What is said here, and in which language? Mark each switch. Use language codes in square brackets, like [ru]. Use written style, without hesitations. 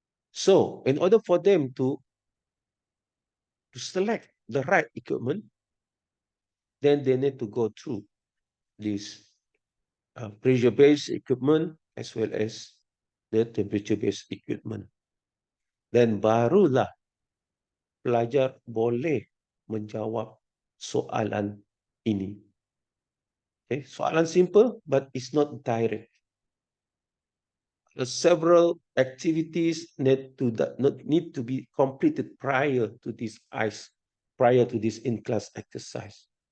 [en] So, in order for them to select the right equipment, then they need to go through this pressure-based equipment as well as the temperature-based equipment. [ms] Dan barulah pelajar boleh menjawab soalan ini. [en] Okay? [ms] Soalan [en] simple, but it's not direct. Several activities need to be completed prior to this in-class exercise.